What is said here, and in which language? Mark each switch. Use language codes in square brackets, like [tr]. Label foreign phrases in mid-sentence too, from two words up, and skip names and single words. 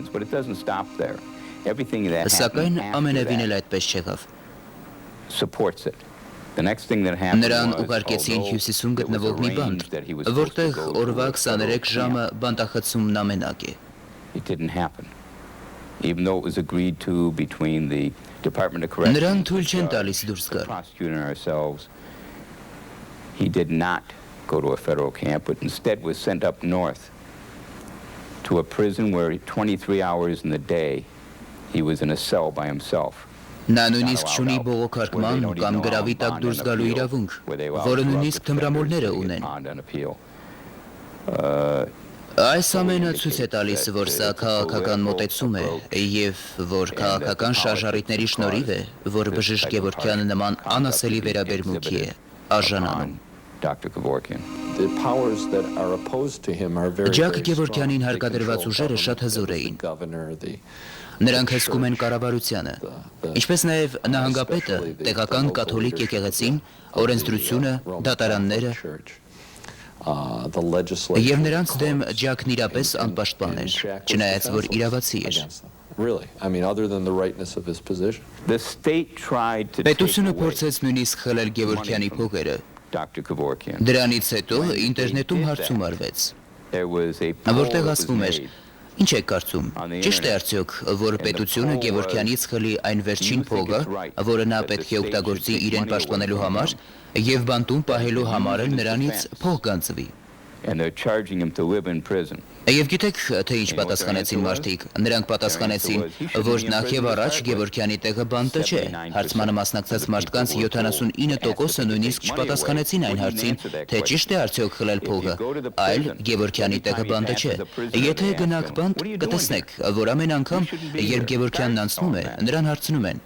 [hy] Սակայն ամենևին էլ այդպես չեղավ։ Նրան ուղարկեցին հյուսիսում գտնվող մի բանտ, որտեղ օրվա 23 ժամը բանտախցումն ամենակ է։ Նրան թույլ չեն տալիս դուրս գալ։ [en] He did not go to a federal camp, but instead was sent up north to a prison where 23 hours in the day he was in a cell by himself. [hy] Նա նույնիսկ չունի բողոքարկման կամ գրավի տակ դուրս գալու իրավունք, որը նույնիսկ թմրամոլները ունեն։ Այս ամենը ցույց է տալիս, որ սա քաղաքական մոտեցում է եւ որ քաղաքական շարժառիթների շնորհիվ է, որ բժիշկ Գևորգյանը նման անասելի վերաբերմունքի է արժանանում։ [en] Dr. Kevorkian. The powers that are opposed to him are very, [hy] Ջակ [en] very [hy] Գևորգյանին [en] strong. They [hy] հարկադրված [en] control [hy] ուժերը շատ [en] government, [hy] հզոր [en] the [hy] էին։ [en] governor, the [hy] Նրանք հսկում են կառավարությանը, ինչպես նաև նահանգապետը, տեղական կաթոլիկ եկեղեցին, օրենսդրությունը, դատարանները, եւ նրանց դեմ Ջակն իրապես անպաշտպան էր, չնայած որ իրավացի էր։ [en] Really, I mean, other than the rightness of his position. The state tried to take [hy] Պետությունը [en] away [hy] փորձեց նույնիսկ խլել Գևորգյանի փողերը։ [en] Dr. Kevorkian. [hy] Դրանից հետո ինտերնետում հարցում արվեց, [en] There was a poll [hy] որտեղ [en] that was [hy] ասվում էր. [en] made. [hy] Ինչ եք կարծում, ճիշտ է արդյոք, որ պետությունը Գևորգյանից խլի այն վերջին փողը, որը նա պետք է օգտագործի իրեն պաշտպանելու համար, եւ բանտում պահելու համար էլ նրանից փող կանցվի։ [en] And they're charging him to live in prison. [hy] Եվ գիտեք, թե ինչ պատասխանեցին մարդիկ։ Նրանք պատասխանեցին, որ նախ եւ առաջ Գևորգյանի տեղը բանտը չէ։ Հարցմանը մասնակցած մարդկանց 79%-ը նույնիսկ չպատասխանեցին այն հարցին, թե ճիշտ է արդյոք խլել փողը, այլ Գևորգյանի տեղը բանտը չէ։ Եթե գնաք բանտ, կտեսնեք, որ ամեն անգամ, երբ Գևորգյանն անցնում է, նրան հարցնում են.